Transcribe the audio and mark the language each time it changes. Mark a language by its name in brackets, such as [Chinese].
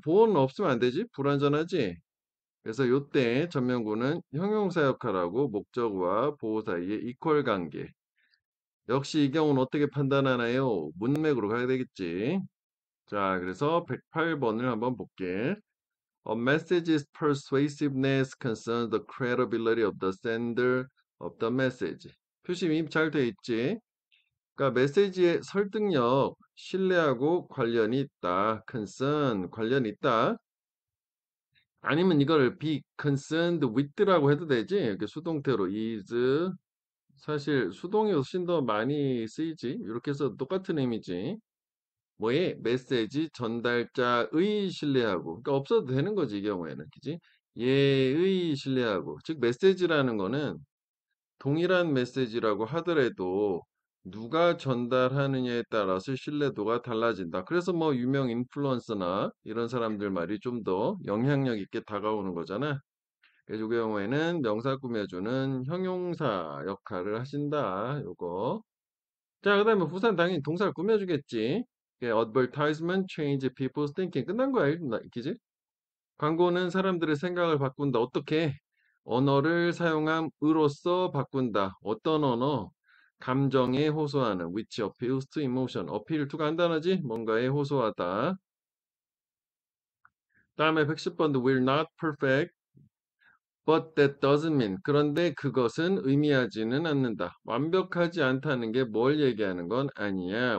[Korean] 보호는 없으면 안 되지? 불완전하지? 그래서 요때 전명구는 형용사 역할하고 목적어와 보호 사이의 이퀄 관계. 역시 이 경우는 어떻게 판단하나요? 문맥으로 가야 되겠지. 자, 그래서 108번을 한번 볼게. [English] A message's persuasiveness concerns the credibility of the sender of the message. [Korean] 표시이 잘 돼 있지? 그러니까 메시지의 설득력, 신뢰하고 관련이 있다. concern, 관련이 있다. 아니면 이걸 [English] be concerned with [Korean] 라고 해도 되지? 이렇게 수동태로 is 사실 수동이 훨씬 더 많이 쓰이지. 이렇게 해서 똑같은 의미지. 뭐에 메시지 전달자의 신뢰하고. 그러니까 없어도 되는 거지, 이 경우에는. 그지? 얘의 신뢰하고. 즉 메시지라는 거는 동일한 메시지라고 하더라도 누가 전달하느냐에 따라서 신뢰도가 달라진다. 그래서 뭐 유명 인플루언서나 이런 사람들 말이 좀 더 영향력 있게 다가오는 거잖아. 그래서 이 경우에는 명사 꾸며주는 형용사 역할을 하신다. 요거. 자, 그 다음에 부산 당연히 동사를 꾸며주겠지. [English] advertisement change people's thinking. [Korean] 끝난 거야, 그지? 광고는 사람들의 생각을 바꾼다. 어떻게? 언어를 사용함으로써 바꾼다. 어떤 언어? 감정에 호소하는 [English] which appeals to emotion. [Korean] appeal to가 한 단어지? 뭔가에 호소하다. 다음에 110번도 [English] we're not perfect. But that doesn't mean. [Korean] 그런데 그것은 의미하지는 않는다. 완벽하지 않다는 게 뭘 얘기하는 건 아니야.